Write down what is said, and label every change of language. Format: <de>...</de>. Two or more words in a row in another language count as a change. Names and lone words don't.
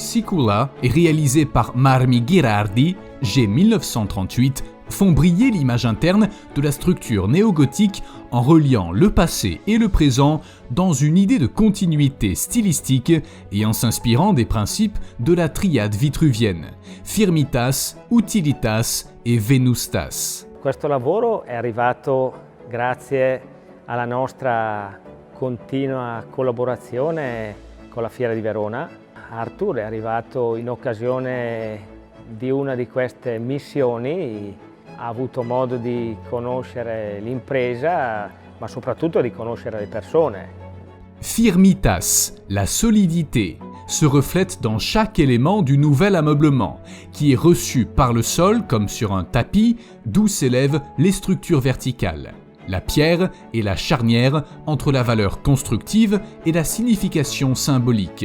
<fr>Sikula et réalisés par Marmi Ghirardi, G 1938, font briller l'image interne de la structure néo-gothique en reliant le passé et le présent dans une idée de continuité stylistique et en s'inspirant des principes de la triade vitruvienne, Firmitas, Utilitas et Venustas.</fr> <it>Questo lavoro è arrivato grazie alla nostra continua collaborazione con la Fiera di Verona. Arthur è arrivato in occasione di una di queste missioni, ha avuto modo di conoscere l'impresa, ma soprattutto di conoscere le persone.</it> <fr>Firmitas, la solidité, se reflète dans chaque élément du nouvel ameublement, qui est reçu par le sol comme sur un tapis, d'où s'élèvent les structures verticales. La pierre est la charnière entre la valeur constructive et la signification symbolique.</fr>